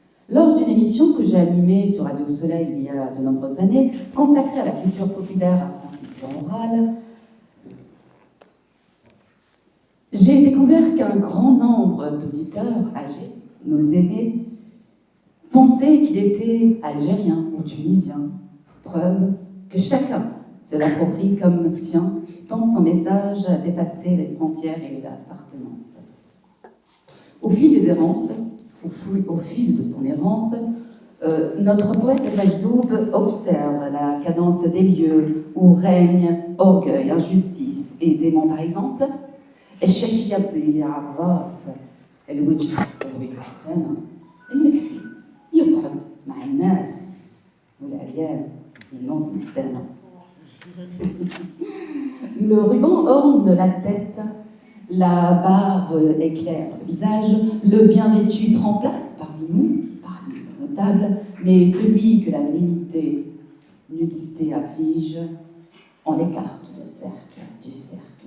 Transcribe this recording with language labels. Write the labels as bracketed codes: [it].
[fr] Lors d'une émission que j'ai animée sur Radio Soleil il y a de nombreuses années, consacrée à la culture populaire à transmission orale, j'ai découvert qu'un grand nombre d'auditeurs âgés, nos aînés, pensaient qu'il était algérien ou tunisien, preuve que chacun se l'approprie comme sien, tant son message a dépassé les frontières et l'appartenance. Au fil des errances, au fil de son errance, notre poète Majdoub observe la cadence des lieux où règne orgueil, injustice et démon, par exemple. [ar] الشاشية تضيع الراس الوجه تروي الحسنة المكسي يقعد مع الناس والعيال ينوض محتانا. [fr] Le ruban orne la tête, la barbe éclaire le visage, le bien vêtu prend place parmi nous, parmi les notables, mais celui que la nudité afflige, on l'écarte du cercle.